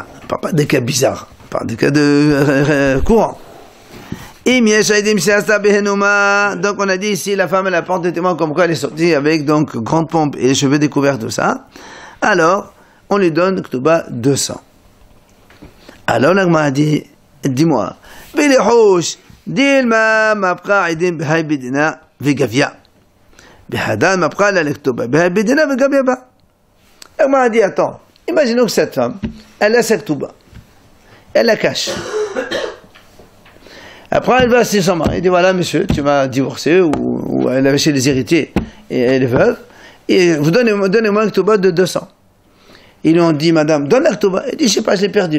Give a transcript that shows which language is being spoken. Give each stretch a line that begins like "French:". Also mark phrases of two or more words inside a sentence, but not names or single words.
French: On ne parle pas des cas bizarres. On parle des cas de courant. Donc on a dit ici, la femme elle apporte des témoins comme quoi elle est sortie avec donc grande pompe et les cheveux découverts, tout ça. Alors, on lui donne Ktuba 200. Alors l'agma a dit, dis-moi,
Aramaic: דילמא מפקא ידה בהאי דינא וגביא. בהדין מפקא לכתובה בהאי דינא וגביא בה.
French: L'agma a dit, attends, imaginons que cette femme, elle a sa Ktuba. Elle la cache. Après, elle va chez son mari. Elle dit, voilà, monsieur, tu m'as divorcé, ou elle avait chez les héritiers, et elle est veuve, et vous donnez-moi un Ktuba de 200. Ils lui ont dit, madame, donne la Ktuba. Elle dit, je sais pas, je l'ai perdu.